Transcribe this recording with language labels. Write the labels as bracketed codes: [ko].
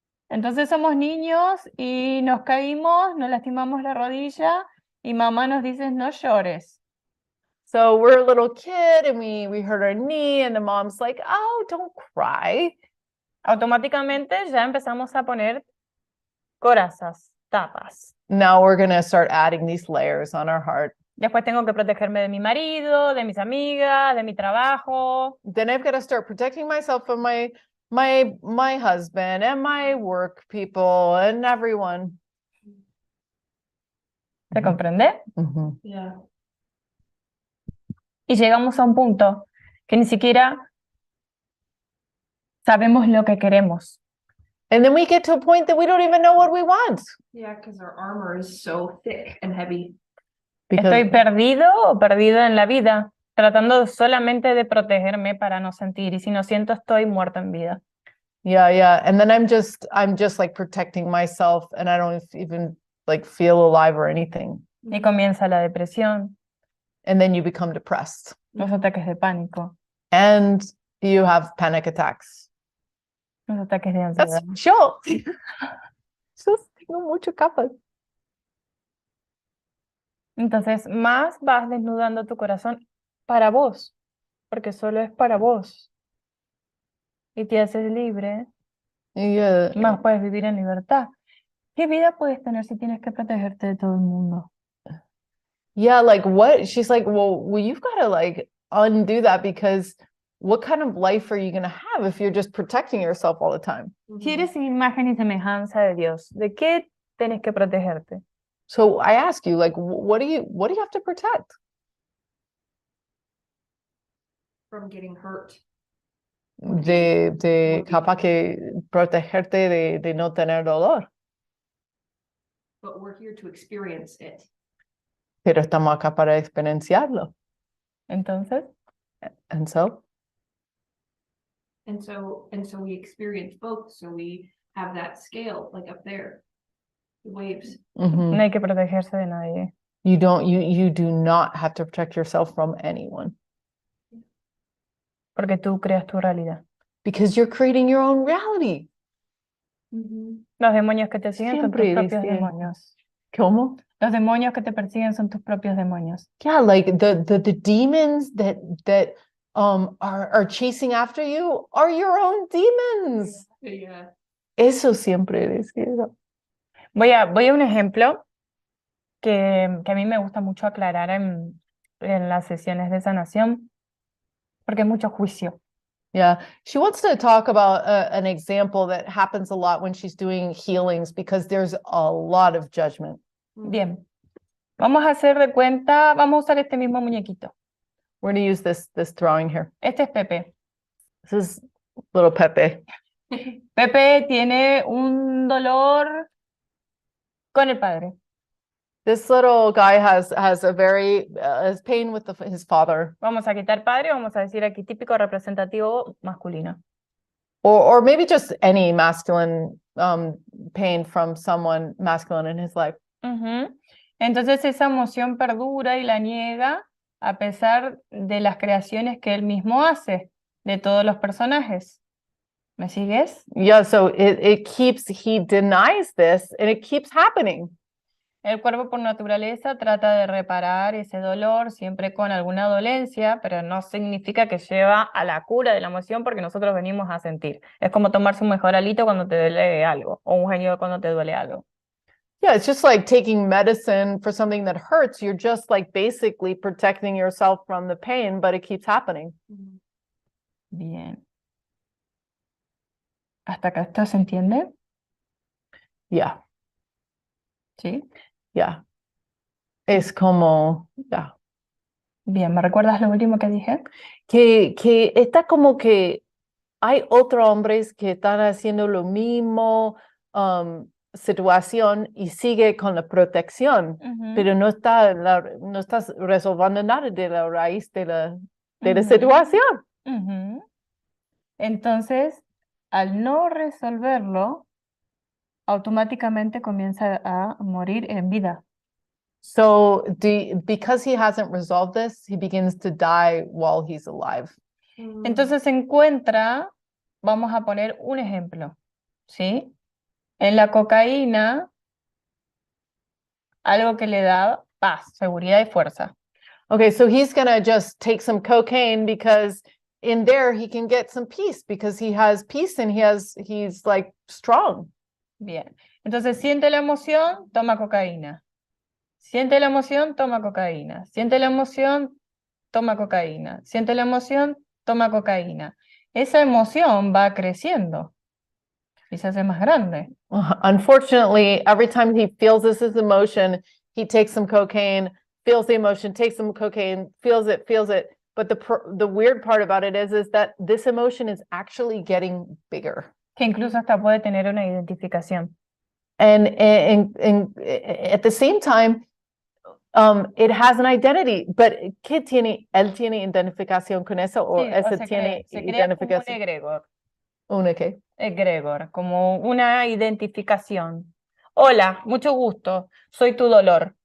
[es] Entonces somos niños y nos caímos, nos lastimamos la rodilla y mamá nos dice no llores. [en] So we're a little kid and we hurt our knee and the mom's like, oh, don't cry. [es] Automáticamente ya empezamos a poner corazas, tapas. [en] Now we're going to start adding these layers on our heart. [es] Después tengo que protegerme de mi marido, de mis amigas, de mi trabajo. [en] Then I've got to start protecting myself from my husband and my work people and everyone. [es] ¿Se comprende? Mhm. [en] Yeah. [es] Y llegamos a un punto que ni siquiera sabemos lo que queremos. [en] And then we get to a point that we don't even know what we want. Yeah, because our armor is so thick and heavy. [es] Estoy perdido o perdida en la vida, tratando solamente de protegerme para no sentir. Y si no siento, estoy muerto en vida. [en] Yeah. And then I'm just like protecting myself and I don't even like feel alive or anything. [es] Y comienza la depresión, [en] And then you become depressed [es] los ataques de pánico, [en] and you have panic attacks. [es] los ataques de [en] That's [es] ansiedad. yo. Yo tengo mucho capas. Entonces, más vas desnudando tu corazón para vos, porque solo es para vos. Y te haces libre, [en] Yeah. [es] más puedes vivir en libertad. ¿Qué vida puedes tener si tienes que protegerte de todo el mundo? [en] Yeah, like what? She's like, well, you've got to like undo that, because what kind of life are you going to have if you're just protecting yourself all the time? [es] Si eres imagen y semejanza de Dios, ¿de qué tienes que protegerte? [en] So I ask you, like, what do you have to protect? from getting hurt. [es] de capaz que protegerte de no tener dolor, [en] But we're here to experience it. [es] pero estamos acá para experienciarlo. Entonces, [en] And so, And so we experience both. So we have that scale like up there, the waves. mhm. [es] no hay que protegerse de nadie. [en] You do not have to protect yourself from anyone [es] Porque tú creas tu realidad. [en] because you're creating your own reality. [es] Los demonios que te siguen son tus Siempre propios decía. demonios. ¿Cómo? Los demonios que te persiguen son tus propios demonios. [en] Yeah, like the demons that are chasing after you are your own demons. Yeah. [es] Eso siempre decía. Voy a un ejemplo que a mí me gusta mucho aclarar en las sesiones de sanación, porque hay mucho juicio. [en] Yeah, she wants to talk about an example that happens a lot when she's doing healings because there's a lot of judgment. [es] Bien, vamos a hacer de cuenta, vamos a usar este mismo muñequito. [en] We're going to use this drawing here. [es] Este es Pepe. [en] This is little Pepe. [es] Pepe tiene un dolor con el padre. [en] This little guy has a very has pain with his father, [es] Vamos a quitar padre, vamos a decir aquí típico representativo masculino. [en] or maybe just any masculine pain from someone masculine in his life. Ujú. [es] Entonces esa emoción perdura y la niega a pesar de las creaciones que él mismo hace, de todos los personajes. ¿Me sigues? [en] Yeah, so he denies this and it keeps happening. [es] El cuerpo por naturaleza trata de reparar ese dolor siempre con alguna dolencia, pero no significa que lleva a la cura de la emoción porque nosotros venimos a sentir. Es como tomarse un mejoralito cuando te duele algo, o un genio cuando te duele algo. [en] Yeah, it's just like taking medicine for something that hurts. You're just like basically protecting yourself from the pain, but it keeps happening. [es] Bien. ¿Hasta acá esto se entiende? [en] Yeah, [es] ¿Sí? [en] yeah. [es] Es como, [en] yeah. [es] Bien, ¿me recuerdas lo último que dije? Que está como que hay otros hombres que están haciendo lo mismo situación y sigue con la protección, Ujú, pero no estás resolviendo nada de la raíz de la ujú, situación. ujú. Entonces, al no resolverlo, automáticamente comienza a morir en vida. [en] So because he hasn't resolved this, he begins to die while he's alive. [es] Entonces se encuentra, vamos a poner un ejemplo, ¿sí? En la cocaína, algo que le da paz, seguridad y fuerza. Okay, so he's gonna just take some cocaine because in there he can get some peace because he has peace and he's like strong. Bien. Entonces siente la emoción, toma cocaína. Siente la emoción, toma cocaína. Siente la emoción, toma cocaína. Siente la emoción, toma cocaína. Esa emoción va creciendo y se hace más grande. [en] Unfortunately, every time he feels this emotion, he takes some cocaine, feels the emotion, takes some cocaine, feels it. But the weird part about it is that this emotion is actually getting bigger. [es] Que incluso hasta puede tener una identificación. [en] And at the same time, it has an identity. [es] But ¿qué tiene? ¿Él tiene identificación con eso o Sí, ese se tiene crea como un identificación? egregor. ¿Una qué? Egregor, como una identificación. Hola, mucho gusto, soy tu dolor.